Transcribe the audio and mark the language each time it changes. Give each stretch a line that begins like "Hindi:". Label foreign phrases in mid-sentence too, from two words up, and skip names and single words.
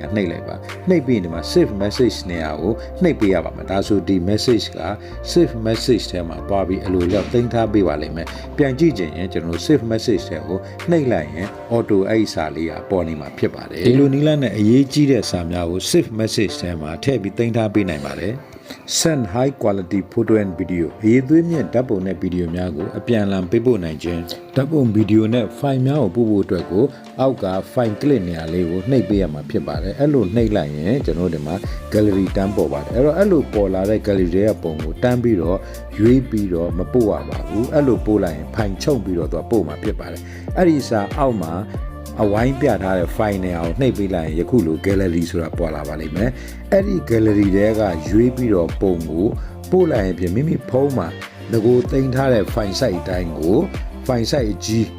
Burmese: နှိပ်လိုက်ပါနှိပ်ပြီးဒီမှာ
English: save message
Burmese: နေရာကိုနှိပ်ပေးရပါမယ်ဒါဆိုဒီ message က
English: save message
Burmese: ထဲမှာသွားပြီးအလိုလောက်တင်ထားပေးပါလိမ့်မယ်ပြန်ကြည့်ခြင်းရင်ကျွန်တော်
English: save message
Burmese: ထဲကိုနှိပ်လိုက်ရင် auto အဲ့စာလေးကပေါ် နေမှာဖြစ်ပါတယ်ဒီလိုနည်းလမ်းနဲ့အရေးကြီးတဲ့စာများကို
English: save message
Burmese: ထဲမှာထည့်ပြီးတင်ထားပေးနိုင်ပါတယ်
English: send high quality photo and video
Burmese: အရေးသွေးမြင့်ဓာတ်ပုံ နဲ့ဗီဒီယိုများကိုအပြန်အလှန်ပေးပို့နိုင်ခြင်းဓာတ်ပုံဗီဒီယိုနဲ့ file များကိုပို့ဖို့အတွက်ကိုအောက်က
English: file clip
Burmese: နေရာလေးကိုနှိပ်ပေးရမှာ ဖြစ်ပါတယ်အဲ့လိုနှိပ်လိုက်ရင်ကျွန်တော်တို့ဒီမှာ gallery တန်းပေါ်ပါတယ်အဲ့တော့အဲ့လိုပေါ်လာတဲ့ gallery ရဲ့ပုံကိုတန်းပြီးတော့ရွေးပြီးတော့မပို့ရပါဘူးအဲ့လိုပို့လိုက်ရင် file ချုပ်ပြီးတော့သူကပို့မှာဖြစ်ပါတယ်အဲ့ဒီစာအောက်မှာအဝိုင်းပြထားတဲ့ file နဲ့အောင်နှိပ်ပေးလိုက်ရင်ယခုလို gallery ဆိုတာပေါ်လာပါလိမ့်မယ်အဲ့ဒီ gallery တွေကရွေးပြီးတော့ပုံကိုပို့လိုက်ရင်ပြင်မိမိဖုန်းမှာငကိုတင်ထားတဲ့
English: file size
Burmese: အတိုင်းကို
English: file size
Burmese: ကြီး